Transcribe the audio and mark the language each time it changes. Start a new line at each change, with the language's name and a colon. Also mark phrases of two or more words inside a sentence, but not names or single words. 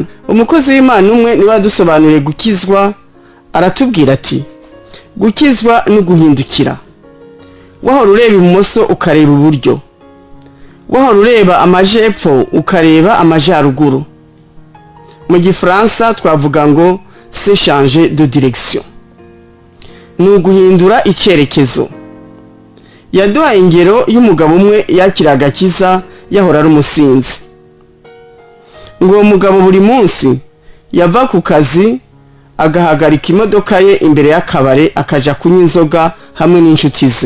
Kinyarwanda: Umukozi w'Imana umwe niwe adusobanuriye gukizwa, aratubwira ati gukizwa no guhindukira. Wahora ureba ibumoso ukareba iburyo, wahora ureba amajepfo ukareba amajyaruguru. Mu Gifaransa twavuga ngo
French: c'est changer de direction,
Kinyarwanda: ni uguhindura icyerekezo. Yaduhaye ingero y'umugabo umwe yakira agakiza yahora ari umusinzi. Ngo uwo mugabo buri munsi yava ku kazi agahagarika imodoka ye imbere y'akabare akaja kunywa inzoga hamwe n'inshuti ze.